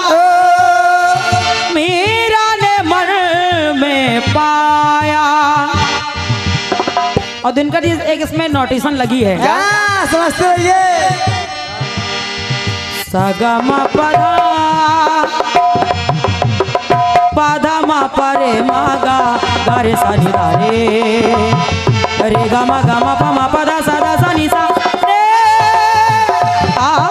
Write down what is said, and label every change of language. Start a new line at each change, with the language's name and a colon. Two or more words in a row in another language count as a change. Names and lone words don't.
Hindi: मीरा ने मन में पाया। और दिनकर जी एक इसमें नोटिशन लगी है। समझते रहिए। सगमा पधा पधा मा परे मागा गारे सा नि धा रे, रे गा मा पा मा पधा सा धा सा नि सा रे आ।